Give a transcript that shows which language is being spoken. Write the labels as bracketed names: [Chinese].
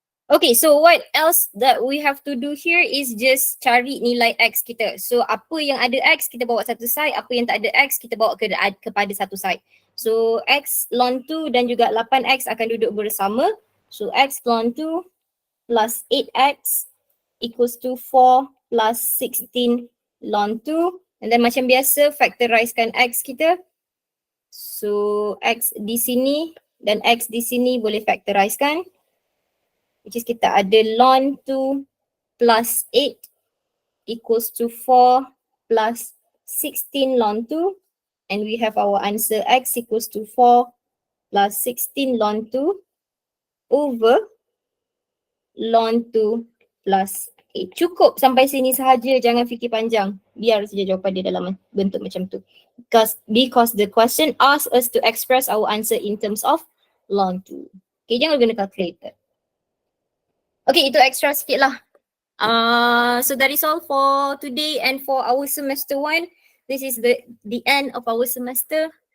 [English] Okay, so what else that we have to do here is just [Malay] cari nilai X kita. So apa yang ada X kita bawa satu side, apa yang tak ada X kita bawa kepada satu side. So X ln 2 dan juga 8X akan duduk bersama. [English] So X ln 2 plus 8X equals to 4 plus 16 ln 2. And then [Malay] macam biasa factorizekan X kita. So X di sini dan X di sini boleh factorizekan. [English] Which is [Malay] kita ada [English] ln 2 plus 8 equals to 4 plus 16 ln 2. And we have our answer X equals to 4 plus 16 ln 2 over ln 2 plus 8. [Malay] Cukup sampai sini sahaja, jangan fikir panjang. Biar saja jawapan dia dalam bentuk macam tu. [English] Because the question asks us to express our answer in terms of ln 2. [Malay] Okay, jangan guna calculator. Okay, itu extra sikit lah. [English] So that is all for today and for our semester 1. This is the end of our semester.